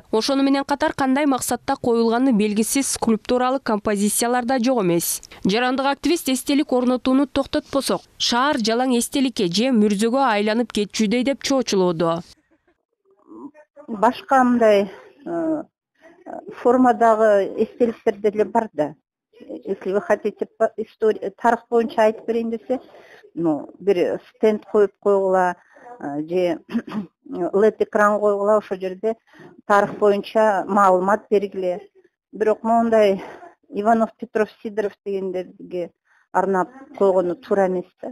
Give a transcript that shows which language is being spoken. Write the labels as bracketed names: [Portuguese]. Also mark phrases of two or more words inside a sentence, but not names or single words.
[Kyrgyz] Ошону менен катар кандай максатта коюлганы белгисиз скульптуралык композициялар да жок эмес. Жарандык активист эстелик орнотууну токтотпосок, шаар жалаң эстеликке же мүрзөгө айланып кетчүдөй деп чоочулоодо. Башка мындай формадагы эстеликтер деле бар да. [Russian] Если вы хотите [Kyrgyz] тарых боюнча айтып берейин десе, бир стенд коюп койгула, же LED экран койгула, ошол жерде тарых боюнча маалымат бергиле. Бирок мондай Иванов, Петров, Сидоров дегендерге арнап койгону туура эмес да.